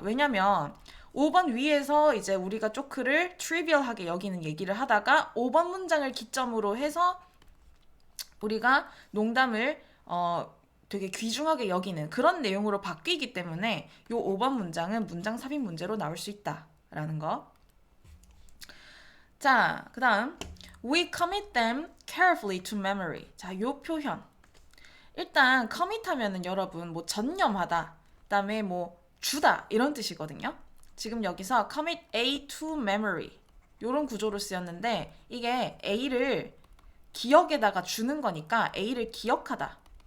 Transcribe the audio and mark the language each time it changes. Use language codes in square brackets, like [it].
[ko] 왜냐면 5번 위에서 이제 우리가 조크를 트리비얼하게 여기는 얘기를 하다가 5번 문장을 기점으로 해서 우리가 농담을 되게 귀중하게 여기는 그런 내용으로 바뀌기 때문에 요 5번 문장은 문장 삽입 문제로 나올 수 있다라는 거. 자, 그 다음 [en] We commit them carefully to memory. [ko] 자, 요 표현. 일단 commit 하면은 여러분 뭐 전념하다, 그다음에 뭐 주다 이런 뜻이거든요. 지금 여기서 commit A to memory 요런 구조로 쓰였는데 이게 A를 기억에다가 주는 거니까 A를 기억하다.